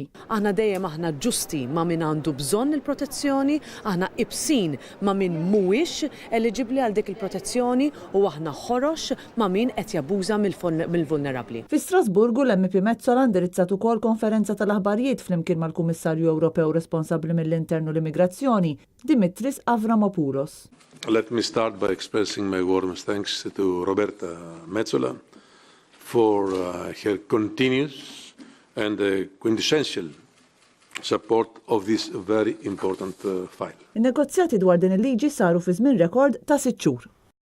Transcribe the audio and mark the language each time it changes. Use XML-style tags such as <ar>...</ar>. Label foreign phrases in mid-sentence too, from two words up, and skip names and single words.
<mt>Aħna dejjem aħna ġusti ma' min għandu bżonn il-protezzjoni, aħna ibsin ma' min mhuwiex eliġibbli għal dik il-protezzjoni u aħna ħorox ma' min qed jabbuża mill-vulnerabbli. Fi Strasburgu l-MEP Metsola indirizzat ukoll konferenza tal-aħbarijiet flimkien mal-Kummissarju Ewropew responsabbli mill-internu l-immigrazzjoni, Dimitris Avramopoulos.</mt> <en>Let me start by expressing my warmest thanks to Roberta Metsola for her continuous and quintessential support of this very important file.</en> <mt>In-negozjati dwar din il-liġi saru fi żmien rekord ta' 6 xhur.</mt>